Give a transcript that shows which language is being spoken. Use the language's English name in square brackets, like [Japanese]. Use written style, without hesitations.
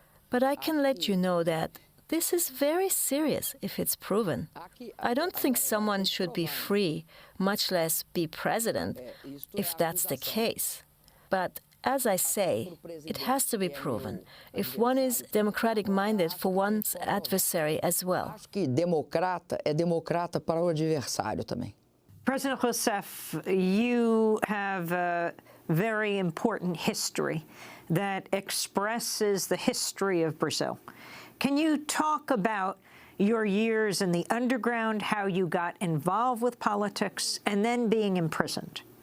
[English] But I can let you know that this is very serious if it's proven. I don't think someone should be free, much less be president, if that's the case. But as I say, it has to be proven if one is democratic-minded for one's adversary as well. [Portuguese] Democrata é democrata para o adversário também. [English] President Rousseff, you have a very important history that expresses the history of Brazil. Can you talk about your years in the underground, how you got involved with politics, and then being imprisoned?